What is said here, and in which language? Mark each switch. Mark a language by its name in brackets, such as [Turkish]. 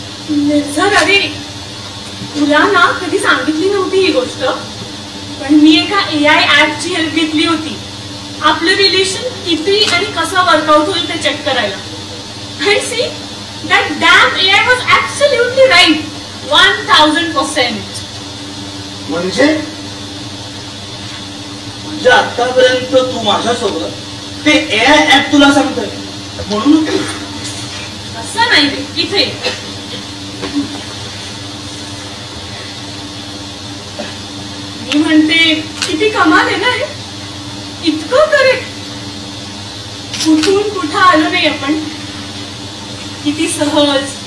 [Marathi] निर्झर अरे तुला ना कधी सांगितली नव्हती ही गोष्ट पण मी एका AI ऍपची हेल्प घेतली होती आपलं रिलेशन किती आणि कसं वर्कआउट होईल ते चेक करायला. [English] And see, that damn AI was absolutely right. 1000%. [Marathi] म्हणजे आतापर्यंत तू माझ्यासोबत ते AI ऍप तुला सांगतोय म्हणून असं नाही रे इथे मी म्हणते किती कमाल आहे ना रे इतकं करेक्ट कुठून कुठं आलो नाही आपण किती सहज